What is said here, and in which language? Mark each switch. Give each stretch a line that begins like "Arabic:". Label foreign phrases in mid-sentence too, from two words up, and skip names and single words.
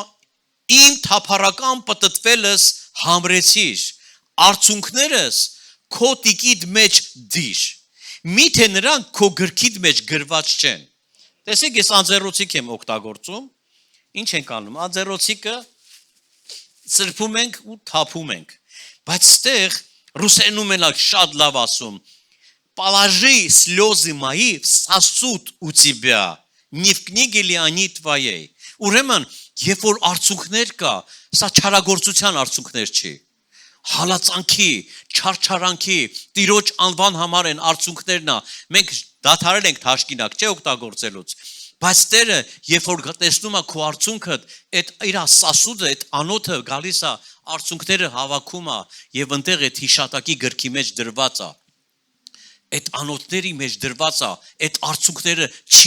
Armenian: «Իմ թափառական պտտվելս համրեցիր, արցունքներս քո տիկիդ մեջ դիր, միթե նրանք քո գրքիդ մեջ գրված չեն»։ Տեսեք, ես անձեռոցիկ եմ օգտագործում։ Ինչ ենք անում։ Անձեռոցիկը սրբում ենք ու թափում ենք։ Բայց ստեղ ռուսերենում մենակ շատ լավ ասում.
Russian: «Положи слезы мои в сосуд у тебя, не в книге ли они твоей»։
Armenian: Ուրեմն, երբ որ արցունքներ կա, սա չարագործության արցունքներ չի։ Հալածանքի, չարչարանքի, Տիրոջ անվան համար են արցունքներն է։ Մենք դադարել ենք թաշկինակ, չէ՞ օգտագործելուց։ Բայց Տերը, երբ որ տեսնում է քո արցունքը, այդ իր սասուդը, այդ անոթը գալիս է, արցունքները հավաքում է եւ ընտեղ այդ հիշատակի գրքի մեջ դրված է։ Այդ անոթների մեջ դրված է, այդ արցունքները չի